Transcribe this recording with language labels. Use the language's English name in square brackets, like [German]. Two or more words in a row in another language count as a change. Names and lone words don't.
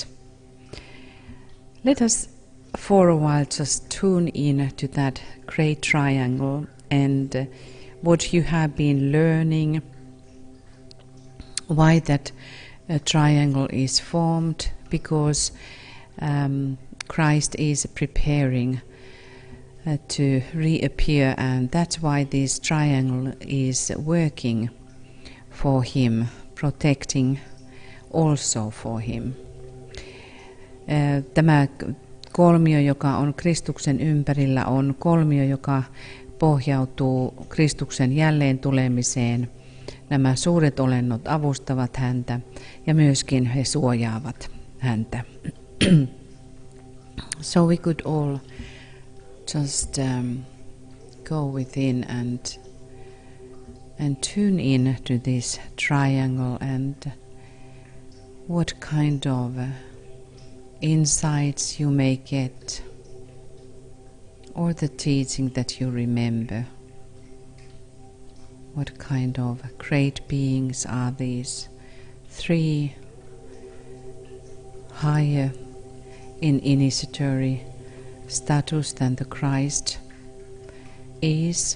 [English] Let us for a while just tune in to that great triangle and what you have been learning, why that triangle is formed, because Christ is preparing to reappear, and that's why this triangle is working for him, protecting also for him. [Finnish] Tämä kolmio, joka on Kristuksen ympärillä, on kolmio, joka pohjautuu Kristuksen jälleen tulemiseen. Nämä suuret olennot avustavat häntä ja myöskin he suojaavat häntä. [English] So we could all just go within and tune in to this triangle and what kind of insights you may get, or the teaching that you remember. What kind of great beings are these three higher in initiatory status than the Christ is?